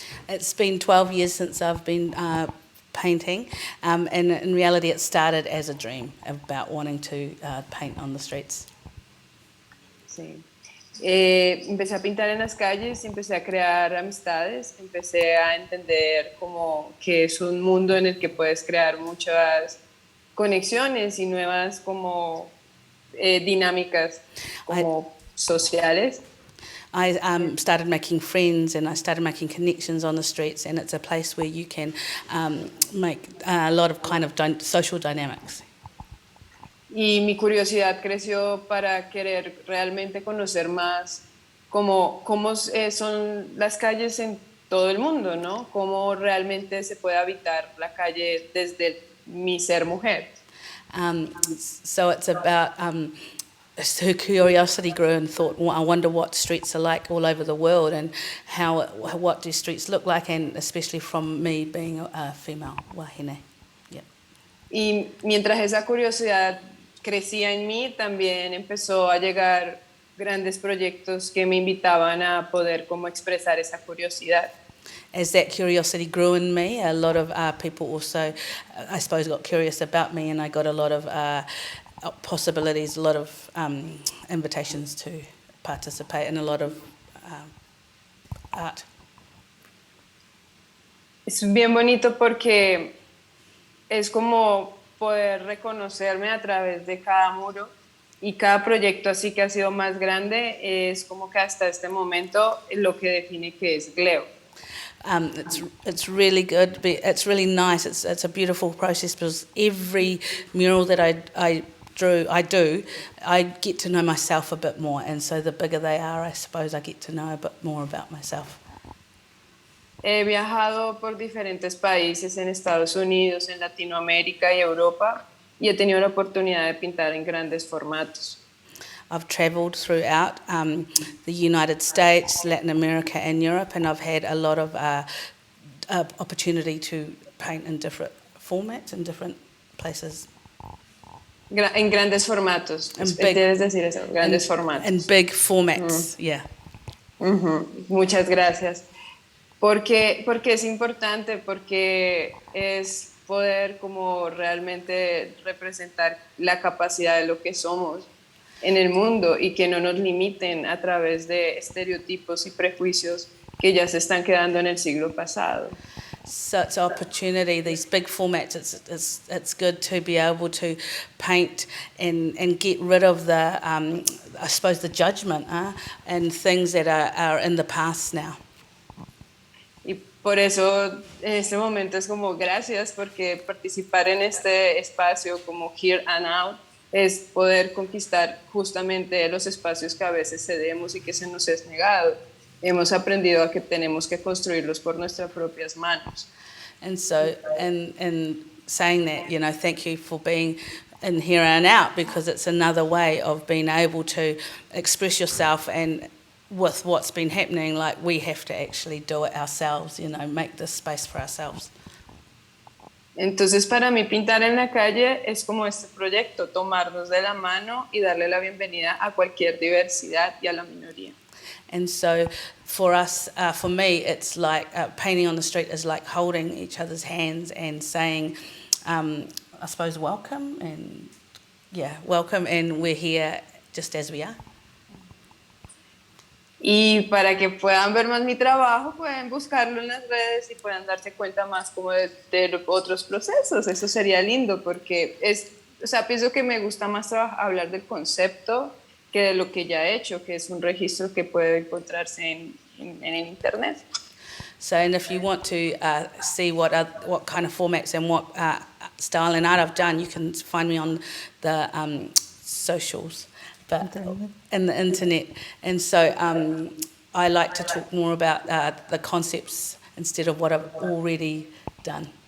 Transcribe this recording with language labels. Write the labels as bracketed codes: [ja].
[en] It's been 12 years since I've been painting, and in reality it started as a dream about wanting to paint on the streets. [es] Sí. Empecé a pintar en las calles, empecé a crear amistades, empecé a entender como que es un mundo en el que puedes crear muchas conexiones y nuevas como dinámicas como sociales. [en] I started making friends and I started making connections on the streets, and it's a place where you can make a lot of kind of social dynamics. [es] Y mi curiosidad creció para querer realmente conocer más cómo son las calles en todo el mundo, ¿no? Cómo realmente se puede habitar la calle desde mi ser mujer. [en] So it's about her curiosity grew and thought, well, I wonder what streets are like all over the world, and what do streets look like, and especially from me being a female wahine. Yeah. [es] Y mientras esa curiosidad crecía en mí, también empezó a llegar grandes proyectos que me invitaban a poder como expresar esa curiosidad. [en] As that curiosity grew in me, a lot of people also, I suppose, got curious about me, and I got a lot of possibilities, a lot of invitations to participate in a lot of art. [es] Es bien bonito porque es como poder reconocerme a través de cada muro, y cada proyecto así que ha sido más grande es como que hasta este momento lo que define que es Gleo. [en] It's really good. It's really nice. It's a beautiful process because every mural that I do, I get to know myself a bit more, and so the bigger they are, I suppose I get to know a bit more about myself. [es] He viajado por diferentes países en Estados Unidos, en Latinoamérica y Europa, y he tenido la oportunidad de pintar en grandes formatos. [en] I've travelled throughout the United States, Latin America and Europe, and I've had a lot of opportunity to paint in different formats in different places. [es] En grandes formatos. [en] Big, [es] ¿Quieres decir eso? Grandes formatos. [en] In big formats, yeah. [es] Muchas gracias. Porque es importante, porque es poder como realmente representar la capacidad de lo que somos en el mundo, y que no nos limiten a través de estereotipos y prejuicios que ya se están quedando en el siglo pasado. [en] So it's an opportunity, these big formats, it's good to be able to paint and get rid of the, I suppose, the judgment and things that are in the past now. [es] Y por eso en este momento es como gracias, porque participar en este espacio como Here and Out es poder conquistar justamente los espacios que a veces cedemos y que se nos es negado. Hemos aprendido a que tenemos que construirlos por nuestras propias manos. [en] And so, in saying that, you know, thank you for being in Here and Out, because it's another way of being able to express yourself, and with what's been happening, like we have to actually do it ourselves, you know, make this space for ourselves. [es] Entonces, para mí pintar en la calle es como este proyecto, tomarnos de la mano y darle la bienvenida a cualquier diversidad y a la minoría. [en] And so for us, for me, it's like painting on the street is like holding each other's hands and saying, I suppose, welcome, and welcome, and we're here just as we are. [es] Y para que puedan ver más mi trabajo, pueden buscarlo en las redes y puedan darse cuenta más como de otros procesos. Eso sería lindo, porque pienso que me gusta más hablar del concepto que de lo que ya he hecho, que es un registro que puede encontrarse en el internet. [en] So, and if you want to see what kind of formats and what style and art I've done, you can find me on the socials, but in the internet. And so I like to talk more about the concepts instead of what I've already done.